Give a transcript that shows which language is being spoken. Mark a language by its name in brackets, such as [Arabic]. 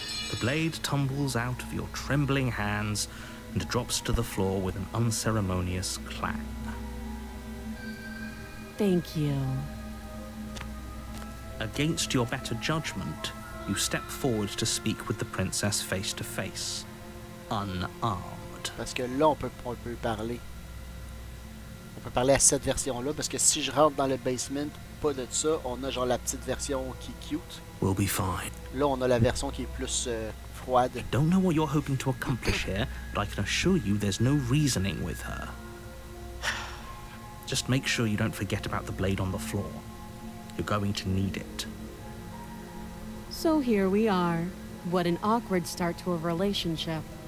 [English] The blade tumbles out of your trembling hands and drops to the floor with an unceremonious clang. Thank you. Against your better judgment, you step forward to speak with the princess face to face, unarmed. [French] Parce que là, on peut parler. On peut parler à cette version-là, parce que si je rentre dans le basement, pas de ça, on a genre la petite version qui est cute. [English] We'll be fine. [French] Là, on a la version qui est plus froide. [English] I don't know what you're hoping to accomplish here, but I can assure you there's no reasoning with her. Just make sure you don't forget about the blade on the floor. You're going to need it. So here we are. What an awkward start to a relationship.